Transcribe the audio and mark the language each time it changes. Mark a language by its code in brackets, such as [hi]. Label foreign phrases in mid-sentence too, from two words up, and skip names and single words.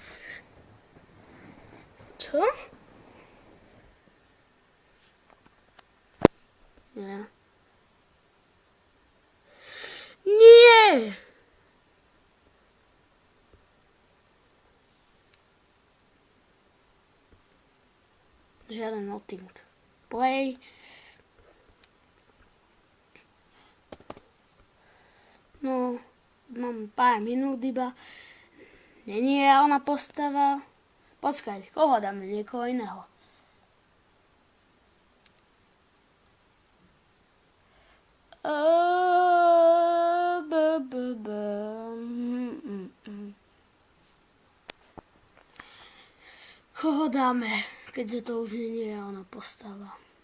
[sk] Čo? Nie. Nie! Žiaden nothing. Play. No, mám pár minút iba. Není reálna postava. Počkaj, koho dáme? Niekoho iného. Koho dáme, keďže to už nie je reálna postava?